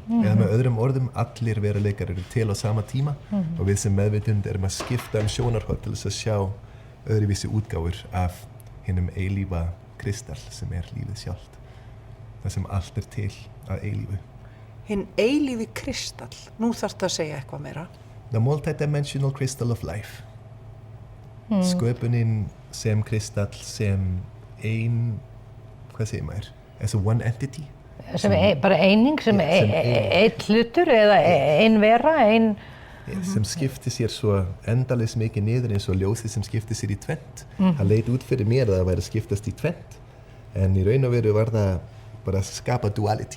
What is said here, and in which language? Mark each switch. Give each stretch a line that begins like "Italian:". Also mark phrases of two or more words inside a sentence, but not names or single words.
Icelandic: Eða með öðrum orðum, allir veruleikar eru til á sama tíma og við sem meðvitund erum að skipta sjónarhorn til þess að sjá öðruvísi útgáfur af hinum eilífa kristall sem lífið sjálft. Það sem allt til að eilífu. Hinn eilífi kristall, nú þarftu að segja eitthvað meira.
English: The multidimensional crystal of life.
Icelandic: Sköpunin sem kristall sem hvað segir maður?
English: As a one entity?
Icelandic: Sem bara eining, sem einn hlutur eða ein vera, sem skiptir sér svo endalaus mikið niður eins og ljósið sem skiptir sér í tvennt. Það leit út fyrir mér að það væri að skiptast í tvennt, en í raun og veru var það bara að skapa duality.